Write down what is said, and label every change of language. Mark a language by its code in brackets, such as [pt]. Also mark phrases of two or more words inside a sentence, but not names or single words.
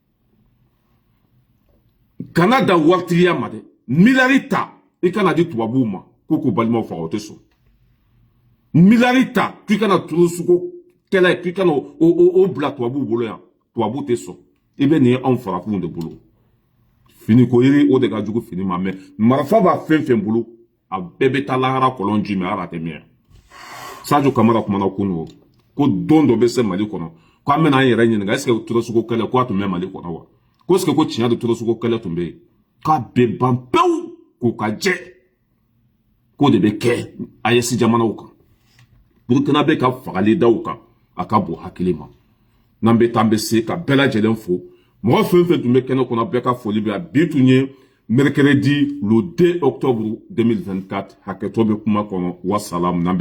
[bm] kana da waritigiya ma dɛ miliyari ta i kana di tubabuw ma ko k'u balimaw faga o tɛ sɔn miliyari ta k'i kana turu sugo kɛlɛ k'i kana o bila tubabuw bolo yan tubabuw tɛ sɔn i bɛ nin ye anw farafinw de bolo fini ko yiri o de ka jugu fini ma mɛ marifa b'a fɛn fɛn bolo a bɛɛ bɛ taa lahara kɔlɔn ji mɛ ala tɛ mɛn Sadio Kamara kumana kunu ko don dɔ bɛ se Mali kɔnɔ ko an bɛna an yɛrɛ ɲininka [fr] est-ce que [bm] torosugo kɛlɛ ko a tun bɛ Mali kɔnɔ wa ko [fr] est-ce que [bm] ko tiɲɛ de torosugo kɛlɛ tun bɛ yen k'a bɛ ban pewu k'o ka jɛ k'o de bɛ kɛ AES jamanaw kan Burkina bɛ ka fagali daw kan a ka bon hakili ma n'an bɛ taa an bɛ se ka bɛɛ lajɛlen fo mɔgɔ fɛn fɛn tun bɛ kɛnɛ kɔnɔ bɛɛ ka foli bɛ a bi tun ye [fr] mercredi le 2 octobre 2024 [bm] hakɛtɔ bɛ kuma kɔnɔ wa salam n'an bɛ